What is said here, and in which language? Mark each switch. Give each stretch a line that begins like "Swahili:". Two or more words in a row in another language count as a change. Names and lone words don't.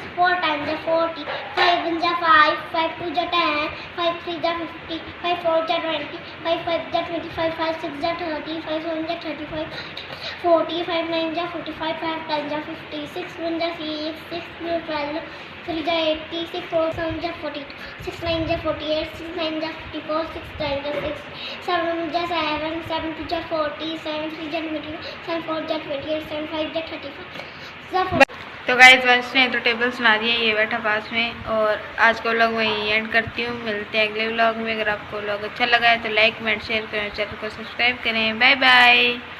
Hindi: 4 10 जा 40, 5 1 जा 5, 5 2 जा 10, 5 3 जा 50, 5 4 जा 20, 5 5 जा 25, 5 6 जा 30, 5 7 जा 35, 40, 5 9 जा 45, 5 10 जा 50, 6 1 जा 6, 6 2 12, 3 जा 80, 6 4 7 जा 42, 6 9 जा 48, 6 9 जा 54, 6 10 जा 6, 7 जा 7, 7 2 जा 40, 7 3 जा 21, 7 4 जा 28, 7 5 जा 35। तो गाइस वंश ने तो टेबल सुना दिया, ये बैठा पास में। और आज का व्लॉग वहीं एंड करती हूँ, मिलते हैं अगले व्लॉग में। अगर आपको व्लॉग अच्छा लगा है तो लाइक कमेंट शेयर करें, चैनल को सब्सक्राइब करें।
English: bye bye.